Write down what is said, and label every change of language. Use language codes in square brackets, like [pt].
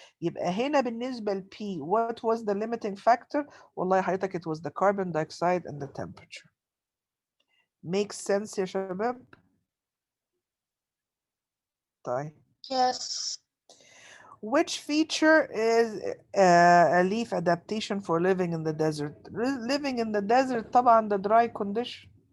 [ar] يبقى هنا بالنسبة ل [en] P what was the limiting factor؟ [ar] والله حضرتك [en] it was the carbon dioxide and the temperature. Makes sense [ar] يا شباب؟ طيب. [en] Yes. Which feature is a leaf adaptation for living in the desert؟ Living in the desert [ar] طبعا [en] the dry condition.